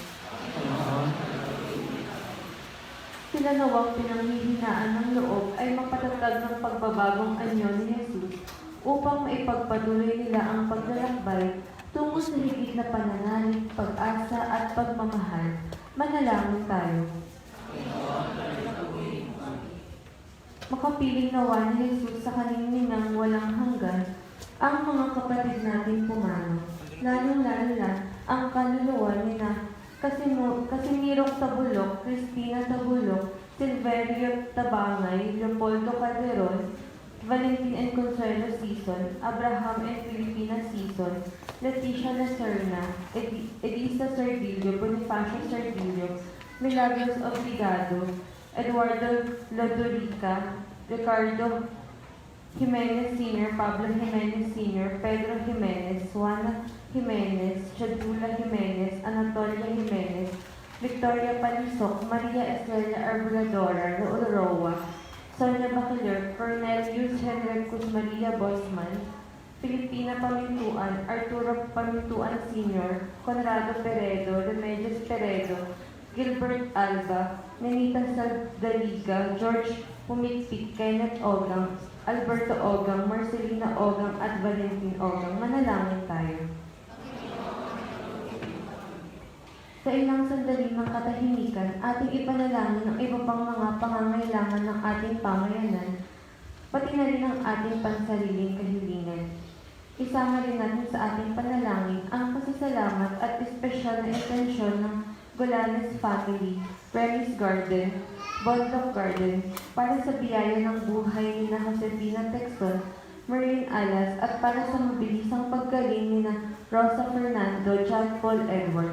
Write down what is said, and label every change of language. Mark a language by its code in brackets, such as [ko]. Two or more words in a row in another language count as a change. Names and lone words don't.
[tl] Sila nawang pinanghihinaan ng loob ay mapatatag ng pagbabagong anyo ni Jesus upang maipagpatuloy nila ang paglalakbay tungo sa higit na pananalig, pag-asa at pagmamahal. Manalangin tayo. Makapiling nawa ni Jesus sa kanininang walang hanggan ang mga kapatid natin pumanaw, lalong-lalo na ang kaluluwa ni na Casimirong Tabulok, Cristina Tabulok, Silverio Tabangay, Leopoldo Calderon, Valentin and Consuelo Season, Abraham and Filipina Season, Leticia Lacerna, Elisa Sardillo, Bonifacio Sardillo, Milagros Obligado, Eduardo Lodorica, Ricardo Jimenez Sr., Pablo Jimenez Sr., Pedro Jimenez, Juana Jimenez, Chadula Jimenez, Anatolia Jimenez, Victoria Palisok, Maria Estrella Arbuladora, Raul Roa, Sonia Bacaler, Cornelius Henricus Maria Bosman, Filipina Pamintuan, Arturo Pamintuan Sr., Conrado Peredo, Remedios Peredo, Gilbert Alba, Nenita Saldaliga, George Pumikpik, Kenneth Ogang, Alberto Ogang, Marcelina Ogang at Valentin Ogang. Manalangin tayo. Sa ilang sandali ng katahimikan, ating ipanalangin ang iba pang mga pangangailangan ng ating pamayanan, pati na rin ang ating pansariling kahilingan. Isama rin natin sa ating panalangin ang pasasalamat at espesyal espesyal na intensyon ng Golanes Family, Premise Garden, Bondok Garden, para sa biyaya ng buhay ni na Josefina Texon, Maureen Alas, at para sa mabilisang paggaling ni na Rosa Fernando, John Paul Edwards.